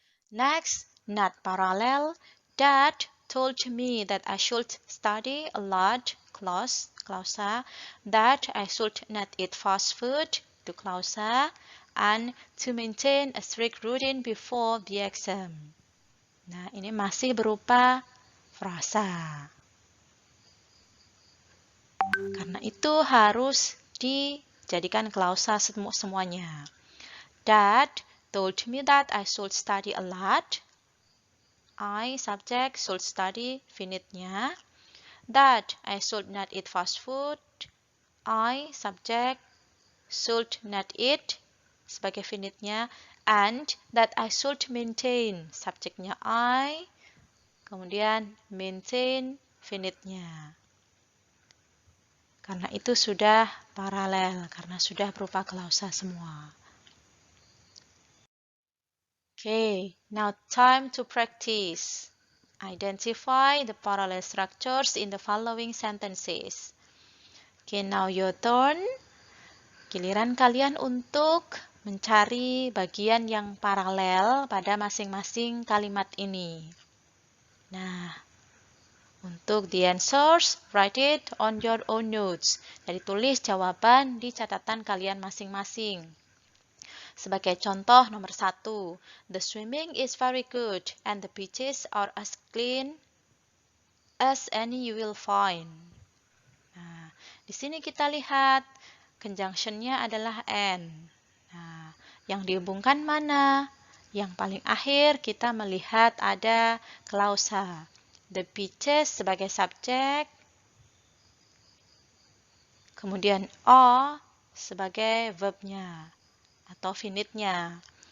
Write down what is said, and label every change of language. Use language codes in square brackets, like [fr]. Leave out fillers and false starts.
[en] Next, not parallel. Dad told me that I should study a lot, clausa, that I should not eat fast food, to clausa, and to maintain a strict routine before the exam. [id] Nah, ini masih berupa frasa. Karena itu harus dijadikan klausa semuanya. [en] Dad told me that I should study a lot. I, subject, should study, finitnya. That I should not eat fast food. I, subject, should not eat, [id] sebagai finitnya. [en] And that I should maintain, subjeknya I, kemudian maintain, finitnya. [id] Karena itu sudah paralel, karena sudah berupa klausa semua. [en] Okay, now time to practice. Identify the parallel structures in the following sentences. Okay, now your turn. [id] Giliran kalian untuk mencari bagian yang paralel pada masing-masing kalimat ini. [en] Nah, untuk the answers, write it on your own notes. [id] Jadi tulis jawaban di catatan kalian masing-masing. Sebagai contoh nomor 1, [en] the swimming is very good and the beaches are as clean as any you will find. [id] Nah, di sini kita lihat conjunction-nya adalah and. Nah, yang dihubungkan mana? Yang paling akhir kita melihat ada klausa. The beaches sebagai subjek, kemudian are sebagai verbnya atau finitnya.